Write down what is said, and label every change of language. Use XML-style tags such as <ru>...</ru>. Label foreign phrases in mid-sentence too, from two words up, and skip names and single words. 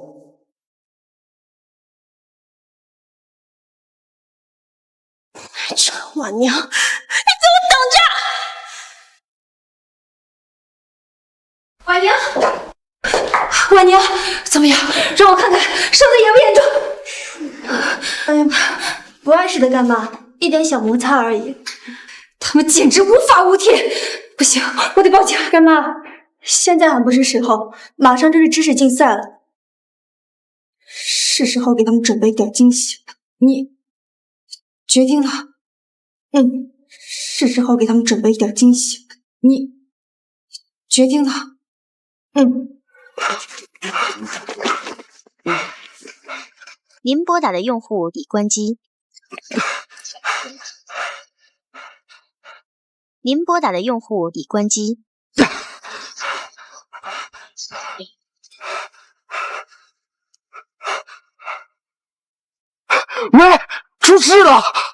<zh>陈婉宁，你给我等着！婉宁，婉宁，怎么样？让我看看伤得严不严重？哎呀媽，不碍事的幹嘛？一點小摩擦而已。他們簡直無法無天！不行，我得報警。乾媽，現在還不是時候，馬上就是知識競賽了，是時候給他們準備一點驚喜。你決定了？是時候給他們準備一點驚喜。你決定了？您撥打的用戶已關機， 您拨打的用户已关机。喂，出事了！</zh>